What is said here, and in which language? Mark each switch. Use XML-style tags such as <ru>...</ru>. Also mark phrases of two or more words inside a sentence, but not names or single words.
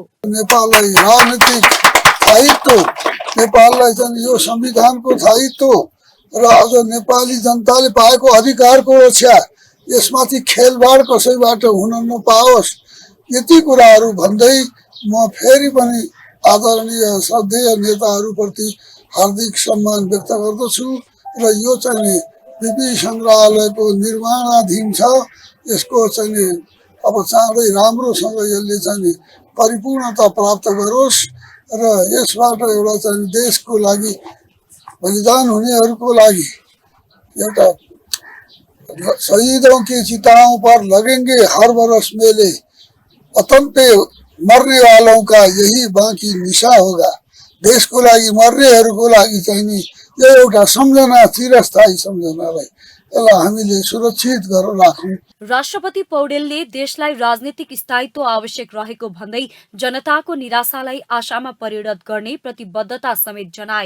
<ne>नेपाललाई राजनीतिक दायित्व, नेपाललाई चाहिँ यो संविधानको दायित्व र अझ नेपाली जनताले पाएको अधिकारको रक्षा, यसमाथि खेलवाड कसैबाट हुन नपाओस्, यति कुराहरू भन्दै म फेरि पनि आदरणीय श्रद्धेय नेताहरूप्रति हार्दिक सम्मान व्यक्त गर्दछु र यो चाहिँ बीपी संग्रहालयको निर्माणाधीन छ। यसको चाहिँ अब चाँडै राम्रोसँग यसले चाहिँ परिपूर्णता प्राप्त गरोस् र यसबाट एउटा चाहिँ देशको लागि बलिदान हुनेहरूको लागि एउटा</ne> <hi>शहीदों की चिताओं पर लगेंगे हर बरस मेले, वतन पे मर्ने वालों का यही बाँकी निशा होगा।</hi> <ne>देशको लागि मर्नेहरूको लागि चाहिँ नि यो एउटा सम्झना, चिरस्थायी सम्झनालाई यसलाई हामीले सुरक्षित गरेर राखौँ। राष्ट्रपति पौडेलले देशलाई राजनीतिक स्थायित्व आवश्यक रहेको भन्दै जनताको निराशालाई आशामा परिणत गर्ने प्रतिबद्धता समेत जनाए।</ne>